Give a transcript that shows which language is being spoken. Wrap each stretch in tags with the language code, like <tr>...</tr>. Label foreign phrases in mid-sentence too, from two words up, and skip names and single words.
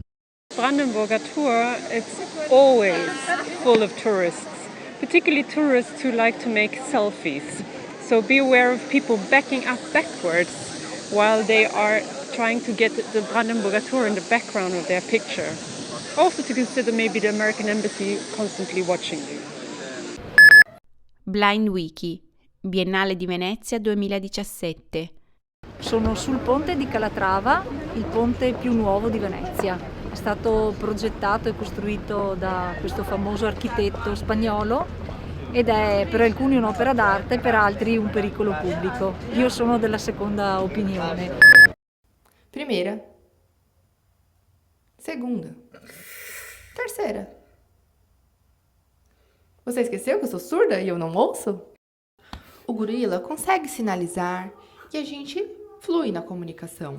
<en>Brandenburger Tor, it's always full of tourists, particularly tourists who like to make selfies. So be aware of people backing up backwards while they are trying to get the Brandenburger Tor in the background of their picture. Also to consider maybe the American Embassy constantly watching you.</en> <it>Blind Wiki, Biennale di Venezia 2017. Sono sul ponte di Calatrava, il ponte più nuovo di Venezia. È stato progettato e costruito da questo famoso architetto spagnolo ed è per alcuni un'opera d'arte, per altri un pericolo pubblico. Io sono della seconda opinione.</it> <pt>Primeira. Segunda. Terceira. Você esqueceu que eu sou surda e eu não ouço? O gorila consegue sinalizar e a gente flui na comunicação.</pt>